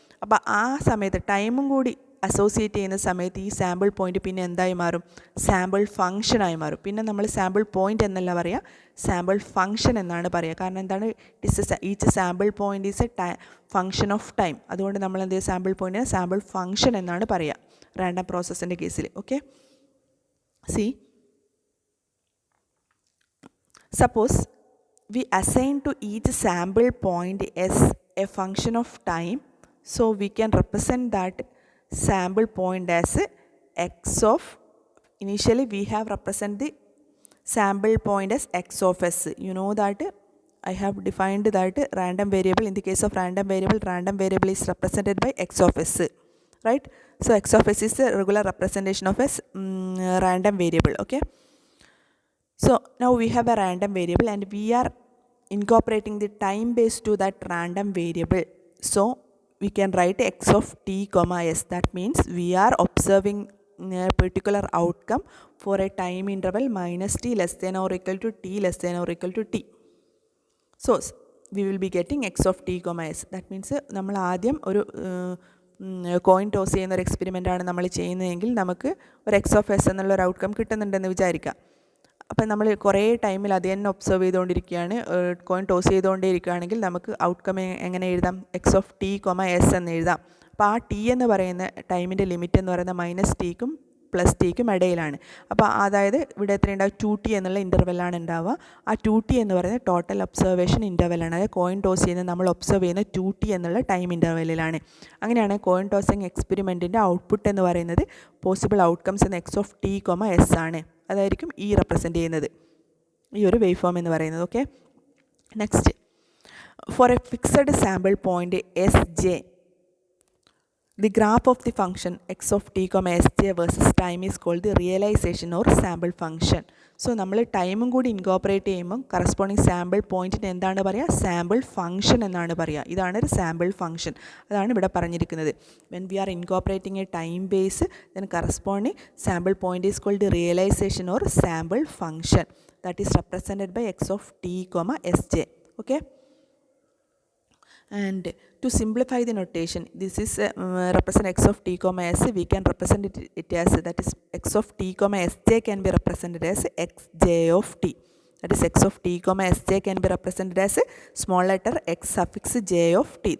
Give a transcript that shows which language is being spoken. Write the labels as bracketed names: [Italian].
[Malayalam] അപ്പോൾ ആ സമയത്ത് ടൈമും കൂടി അസോസിയേറ്റ് ചെയ്യുന്ന സമയത്ത് ഈ സാമ്പിൾ പോയിൻ്റ് പിന്നെ എന്തായി മാറും, സാമ്പിൾ ഫംഗ്ഷനായി മാറും. പിന്നെ നമ്മൾ സാമ്പിൾ പോയിൻ്റ് എന്നല്ല പറയുക, സാമ്പിൾ ഫംഗ്ഷൻ എന്നാണ് പറയുക. കാരണം എന്താണ്, [English] Each sample point is a function of time. [Malayalam] അതുകൊണ്ട് നമ്മൾ എന്ത് ചെയ്യും, സാമ്പിൾ പോയിൻറ്റിനെ സാമ്പിൾ ഫംഗ്ഷൻ എന്നാണ് പറയുക റാൻഡം പ്രോസസ്സിൻ്റെ കേസിൽ. [English] Okay, suppose we assign to each sample point as a function of time, so we can represent that sample point as x of, initially we have represent the sample point as x of s. You know that I have defined that random variable, in the case of random variable is represented by x of s, right? So x of s is the regular representation of a random variable. Okay, so now we have a random variable and we are incorporating the time base to that random variable. So we can write x of t comma s. That means we are observing a particular outcome for a time interval minus t less than or equal to t less than or equal to t. So we will be getting x of t comma s. That means [Malayalam] നമ്മൾ ആദ്യം ഒരു coin toss ചെയ്യുന്ന ഒരു experiment ആണ് നമ്മൾ ചെയ്യുന്നതെങ്കിൽ നമുക്ക് ഒരു എക്സ് ഓഫ് എസ് എന്നുള്ളൊരു ഔട്ട്കം കിട്ടുന്നുണ്ടെന്ന് വിചാരിക്കാം. അപ്പം നമ്മൾ കുറേ ടൈമിൽ അത് തന്നെ ഒബ്സർവ് ചെയ്തുകൊണ്ടിരിക്കുകയാണ്, കോയിൻ ടോസ് ചെയ്തുകൊണ്ടേ ഇരിക്കുകയാണെങ്കിൽ നമുക്ക് ഔട്ട്കം എങ്ങനെ എഴുതാം, X of T comma S എന്ന് എഴുതാം. അപ്പോൾ ആ ടി എന്ന് പറയുന്ന ടൈമിൻ്റെ ലിമിറ്റ് എന്ന് പറയുന്നത് മൈനസ് ടിക്കും പ്ലസ് ടിക്കും ഇടയിലാണ്. അപ്പോൾ അതായത് ഇവിടെ എത്ര ഉണ്ടാവും, 2t എന്നുള്ള ഇൻ്റർവെല്ലാണ് ഉണ്ടാവുക. ആ 2t എന്ന് പറയുന്നത് ടോട്ടൽ ഒബ്സർവേഷൻ ഇൻ്റർവെല്ലാണ്. അതായത് കോയിൻ ടോസ് ചെയ്യുന്നത് നമ്മൾ ഒബ്സർവ് ചെയ്യുന്ന 2t എന്നുള്ള ടൈം ഇൻ്റർവെല്ലിലാണ്. അങ്ങനെയാണ് കോയിൻ ടോസിങ് എക്സ്പെരിമെൻറ്റിൻ്റെ ഔട്ട്പുട്ട് എന്ന് പറയുന്നത് പോസിബിൾ ഔട്ട്കംസ് എന്ന X of T comma S ആണ്. അതായിരിക്കും ഈ റെപ്രസെൻ്റ് ചെയ്യുന്നത്, ഈ ഒരു വേവ് ഫോം എന്ന് പറയുന്നത്. [English] Okay, next, for a fixed sample point S J, the graph of the function x of t comma sj versus time is called the realization or sample function. [Malayalam] So നമ്മൾ ടൈമും കൂടി incorporate ചെയ്യുമ്പോൾ corresponding sample പോയിൻറ്റിന് എന്താണ് പറയുക, sample function എന്നാണ് പറയുക. ഇതാണ് ഒരു സാമ്പിൾ ഫംഗ്ഷൻ, അതാണ് ഇവിടെ പറഞ്ഞിരിക്കുന്നത്. [English] when we are incorporating a time base, then corresponding sample point is called the realization or sample function, that is represented by x of t comma sj. Okay, and to simplify the notation, this is represent x of t comma s, we can represent it as, that is x of t comma sj can be represented as xj of t, that is x of t comma sj can be represented as small letter x suffix j of t.